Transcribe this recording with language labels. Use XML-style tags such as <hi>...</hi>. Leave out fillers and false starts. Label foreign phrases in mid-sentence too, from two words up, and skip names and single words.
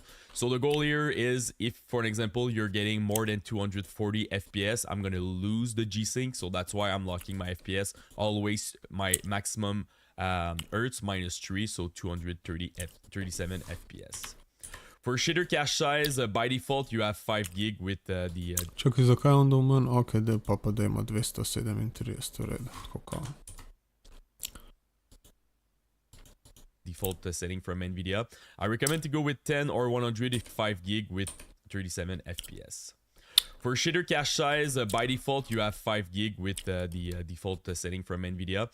<en>So the goal here is, if for an example you're getting more than 240 FPS, I'm gonna lose the G-Sync, so that's why I'm locking my FPS always my maximum Hertz -3, so 237 FPS. For shader cache size, by default you have 5 gig with the...</en> <sl>Čakaj, zakaj</sl> <hr>onda u meni? Ok, pa da ima 237 u redu. Kako?</hr> <en>Default setting from NVIDIA. I recommend to go with 10 or 100 if 5 gig with 37 FPS. For shader cache size, by default you have 5 gig with the default setting from NVIDIA.</en>